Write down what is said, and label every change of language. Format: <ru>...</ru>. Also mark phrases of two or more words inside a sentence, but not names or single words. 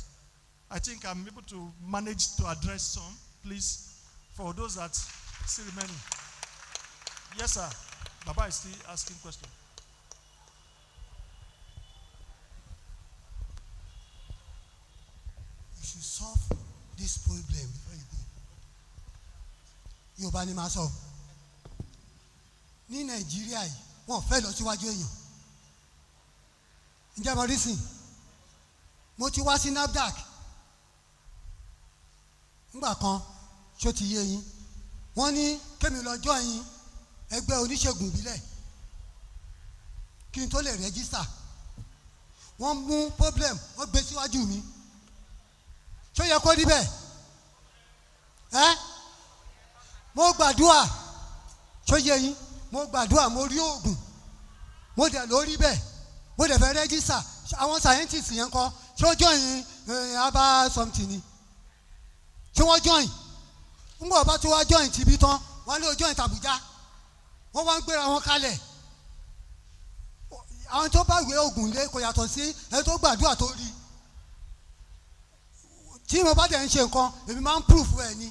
<en>I think I'm able to manage to address some, please, for those that still remaining. Yes, sir. Baba is still asking questions. You should solve this problem before you go.</en> <yo>Yorùbá ni máa sọ. Ní Nàìjíríà yìí, wọ́n fẹ́ lọ síwájú èèyàn. Ǹjẹ́ mo rí sìn? Mo ti wá sí NAFDAC. Nígbà kan, ṣó ti yé yín. Wọ́n ní kémi lọ join ẹgbẹ́ oníṣègùn ìbílẹ̀ kí n tó lè rẹ́gísítà. Wọ́n mú problem, wọ́n gbé síwájú mi. Ṣó yẹ kó rí bẹ́ẹ̀? Mo gbàdúrà, ṣó yé yín? Mo gbàdúrà, mo rí oògùn, mo dẹ̀ lórí bẹ́ẹ̀, mo dẹ̀ fẹ́ rẹ́gísítà. Àwọn scientists yẹn kọ́, ṣó join</yo> <en>herbal something</en> <yo>ni? Ṣé wọ́n join? Nígbà bá tí wọ́n join ti bí tán, wọ́n lé join tàbújá. Wọ́n wá ń gbéra wọn kalẹ̀. Àwọn tó bá gbé oògùn lé kò yàtọ̀ sí ẹni tó gbàdúrà tó rí. Tí mo bá dẹ̀ ń ṣe nǹkan, èmi máa ń proof ẹ̀ ni.</yo>